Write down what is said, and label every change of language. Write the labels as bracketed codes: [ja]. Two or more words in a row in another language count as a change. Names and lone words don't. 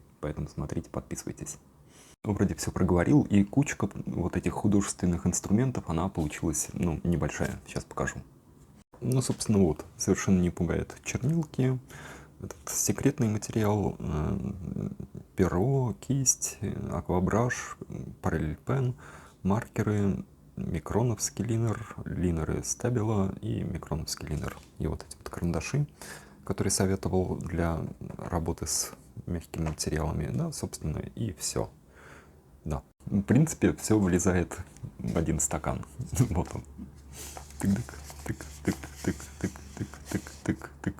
[ru] Поэтому смотрите, подписывайтесь. Вроде все проговорил, и кучка вот этих художественных инструментов, она получилась, ну, небольшая. Сейчас покажу. Ну, собственно, вот, совершенно не пугает чернилки, этот секретный материал, перо, кисть, аквабраш, параллельпен, маркеры, микроновский линер, линеры стабила и микроновский линер. И вот эти вот карандаши, которые советовал для работы с мягкими материалами, да, собственно, и все. Да, в принципе, все влезает в один стакан. Вот он. Тык-тык-тык-тык-тык-тык-тык-тык-тык.